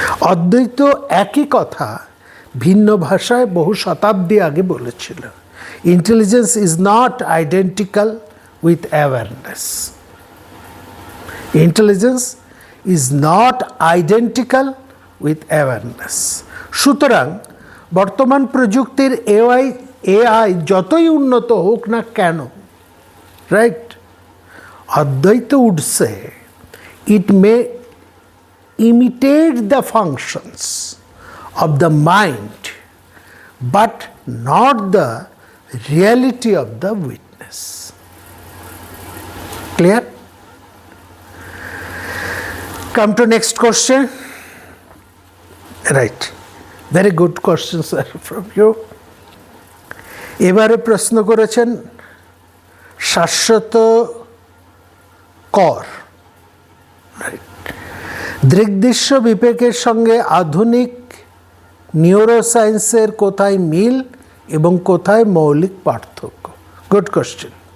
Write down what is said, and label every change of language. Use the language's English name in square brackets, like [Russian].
[Bangla] অদ্বৈত একই কথা ভিন্ন ভাষায় বহু শতাব্দী আগে বলেছিল। [English] Intelligence is not identical with awareness. Intelligence is not identical with awareness. সুতরাং বর্তমান প্রযুক্তির AI যতই উন্নত হোক না কেন, রাইট, অদ্বৈত would say it may imitate the functions of the mind but not the reality of the witness. Clear? Come to next question. Right, very good question sir from you. [Bangla] এবারে প্রশ্ন করেছেন শাশ্বত কর, দৃগ্দৃশ্য বিবেকের সঙ্গে আধুনিক নিউরোসায়েন্সের কোথায় মিল এবং কোথায় মৌলিক পার্থক্য? Good question.